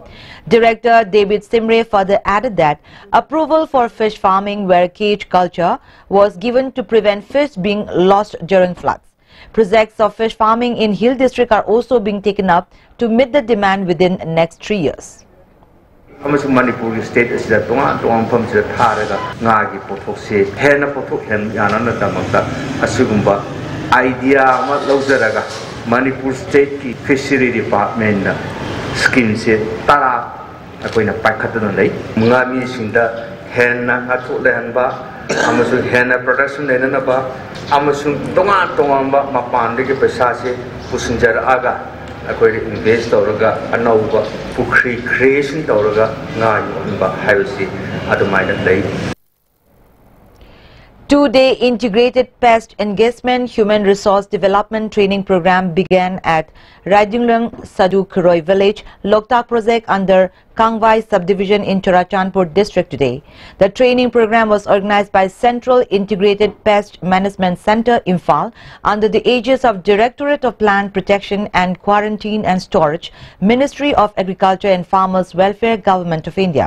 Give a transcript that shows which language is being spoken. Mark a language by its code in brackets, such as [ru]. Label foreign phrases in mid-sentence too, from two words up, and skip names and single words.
[en] Director David Simre further added that approval for fish farming where cage culture was given to prevent fish being lost during floods. Projects of fish farming in Hill District are also being taken up to meet the demand within the next 3 years. [mni] ꯑꯃꯁꯨꯡ ꯃꯅꯤꯄꯨꯔꯒꯤ ꯁ꯭ꯇꯦꯠ ꯑꯁꯤꯗ ꯇꯣꯉꯥꯟ ꯇꯣꯉꯥꯟꯕ ꯃꯐꯝꯁꯤꯗ ꯊꯥꯔꯒ ꯉꯥꯒꯤ ꯄꯣꯠꯊꯣꯛꯁꯦ ꯍꯦꯟꯅ ꯄꯣꯠꯊꯣꯛ ꯌꯥꯅꯕꯒꯤꯗꯃꯛꯇ ꯑꯁꯤꯒꯨꯝꯕ ꯑꯥꯏꯗꯤꯌꯥ ꯑꯃ ꯂꯧꯖꯔꯒ ꯃꯅꯤꯄꯨꯔ ꯁ꯭ꯇꯦꯠꯀꯤ [en] fishery department [mni] ꯁ꯭ꯀꯤꯝꯁꯦ 10 ꯑꯩꯈꯣꯏꯅ ꯄꯥꯏꯈꯠꯇꯨꯅ ꯂꯩ ꯉꯥꯃꯤꯁꯤꯡꯗ ꯍꯦꯟꯅ ꯉꯥꯊꯣꯛ ꯂꯩꯍꯟꯕ ꯑꯃꯁꯨꯡ ꯍꯦꯟꯅ ꯄ꯭ꯔꯣꯗꯛꯁꯟ ꯂꯩꯅꯅꯕ ꯑꯃꯁꯨꯡ ꯇꯣꯉꯥꯟ ꯇꯣꯉꯥꯟꯕ ꯃꯄꯥꯟꯗꯒꯤ ꯄꯩꯁꯥꯁꯦ ꯄꯨꯁꯤꯟꯖꯔꯛꯑꯒ ꯑꯩꯈꯣꯏꯅ ꯏꯟꯚꯦꯁꯠ ꯇꯧꯔꯒ ꯑꯅꯧꯕ ꯄꯨꯈ꯭ꯔꯤ ꯀ꯭ꯔꯤꯌꯦꯁꯟ ꯇꯧꯔꯒ ꯉꯥ ꯌꯣꯛꯍꯟꯕ ꯍꯥꯏꯕꯁꯤ ꯑꯗꯨꯃꯥꯏꯅ ꯂꯩ. [en] Two-day integrated pest engagement human resource development training program began at Raidunglung Sadu Khuroi village, Loktak project under Kangwai subdivision in Churachandpur district today. The training program was organized by Central Integrated Pest Management Center, Imphal, under the aegis of Directorate of Plant Protection and Quarantine and Storage, Ministry of Agriculture and Farmers Welfare, Government of India.